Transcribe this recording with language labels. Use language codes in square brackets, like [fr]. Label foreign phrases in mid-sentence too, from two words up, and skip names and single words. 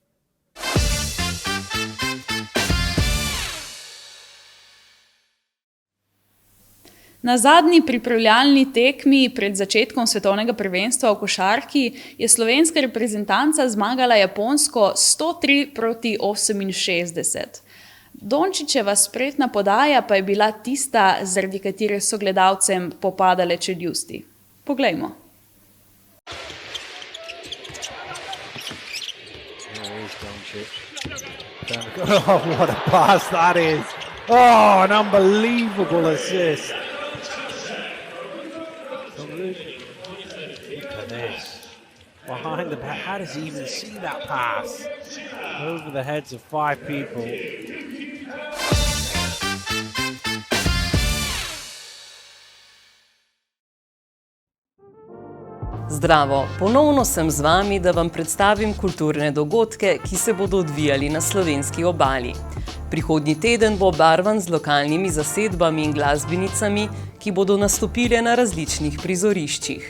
[sl] Na zadnji pripravljalni tekmi pred začetkom svetovnega prvenstva v košarki je slovenska reprezentanca zmagala Japonsko 103-68. Dončićeva spretna podaja pa je bila tista, zaradi katere so gledalcem popadale čeljusti. Poglejmo. [en] Oh, what a pass that is. Oh, an unbelievable assist. Look at this. Behind the back. How does he even see that pass? Over the heads of 5 people. [sl] Zdravo, ponovno sem z vami, da vam predstavim kulturne dogodke, ki se bodo odvijali na slovenski obali. Prihodnji teden bo obarvan z lokalnimi zasedbami in glasbenicami, ki bodo nastopile na različnih prizoriščih.